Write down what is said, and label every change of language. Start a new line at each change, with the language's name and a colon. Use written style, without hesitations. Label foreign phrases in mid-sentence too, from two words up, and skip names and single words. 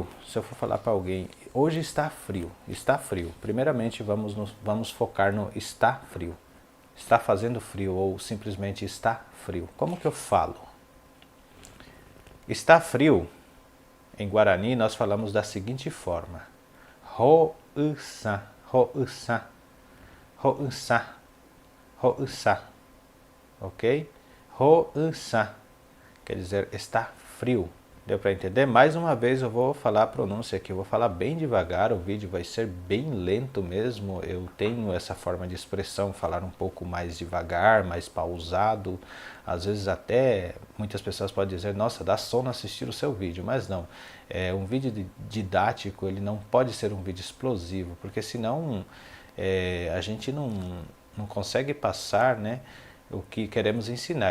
Portuguese: Se eu for falar para alguém, hoje está frio, está frio. Primeiramente vamos focar no está frio. está fazendo frio ou simplesmente está frio. Como que eu falo? Está frio, em Guarani nós falamos da seguinte forma. Ho-u-sa, ho-u-sa, ho-u-sa, ho-u-sa, ok? Ho-u-sa, quer dizer está frio. Deu para entender? Mais uma vez eu vou falar a pronúncia aqui, eu vou falar bem devagar, o vídeo vai ser bem lento mesmo, eu tenho essa forma de expressão, falar um pouco mais devagar, mais pausado, às vezes até muitas pessoas podem dizer, nossa, dá sono assistir o seu vídeo, mas não, um vídeo didático, ele não pode ser um vídeo explosivo, porque senão a gente não consegue passar, né, o que queremos ensinar.